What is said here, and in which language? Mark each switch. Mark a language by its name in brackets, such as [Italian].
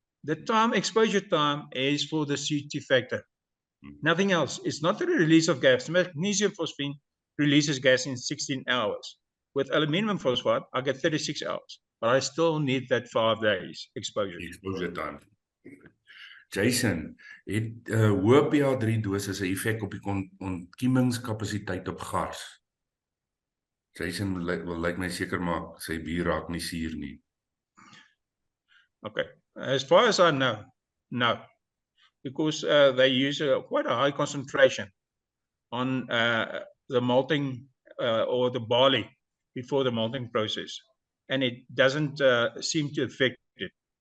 [English] The time, exposure time, is for the CT factor. Nothing else. It's not the release of gas. Magnesium phosphine releases gas in 16 hours. With aluminum phosphide, I get 36 hours, but I still need that 5 days exposure. Exposure time. [Afrikaans] Jason, het hoë pH3 dosis 'n effek op die ontkiemingskapasiteit op gas? Jason wil lyk my seker maak sy bier raak nie suur nie. [English] Okay, as far as I know, no, because they use quite a high concentration on the malting or the barley before the malting process, and it doesn't seem to affect it.